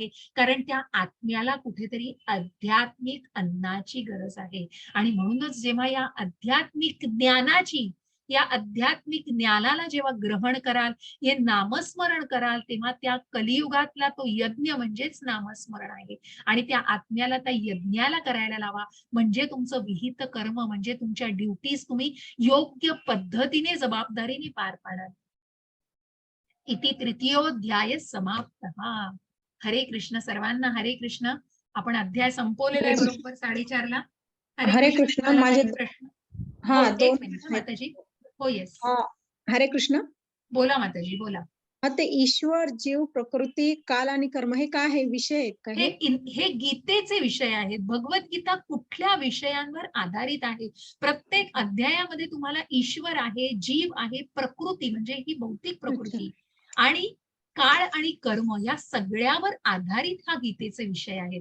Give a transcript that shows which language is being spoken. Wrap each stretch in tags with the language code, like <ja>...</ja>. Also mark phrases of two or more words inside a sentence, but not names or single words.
<mr>कारण त्या आत्म्याला कुठेतरी आध्यात्मिक अन्नाची गरज आहे आणि म्हणूनच जेव्हा या आध्यात्मिक ज्ञानाला जेव्हा ग्रहण कराल, हे नामस्मरण कराल, तेव्हा त्या कलियुगातला तो यज्ञ म्हणजेच नामस्मरण आहे आणि त्या आत्म्याला त्या यज्ञाला करायला लावा. म्हणजे तुमचं विहित कर्म म्हणजे तुमच्या ड्युटीज तुम्ही योग्य पद्धतीने जबाबदारीने पार पाडाल.</mr> <sa>इति तृतीयोध्याय समाप्तः.</sa> <mr>हरे कृष्ण सर्वांना. हरे कृष्ण. आपण अध्याय संपवलेला आहे बरोबर 4:30ला. हरे कृष्ण. माझे प्रश्न हा एक दोन मिनिट माताजी. हो येस हरे कृष्ण. बोला माताजी बोला. ते ईश्वर, जीव, प्रकृती, काल आणि कर्म हे काय आहे? विषय आहेत का हे गीतेचे विषय आहेत. भगवद्गीता कुठल्या विषयांवर आधारित आहे? प्रत्येक अध्यायामध्ये तुम्हाला ईश्वर आहे, जीव आहे, प्रकृती म्हणजे ही भौतिक प्रकृती आणि काळ आणि कर्म या सगळ्यावर आधारित हा गीतेचे विषय आहेत.</mr>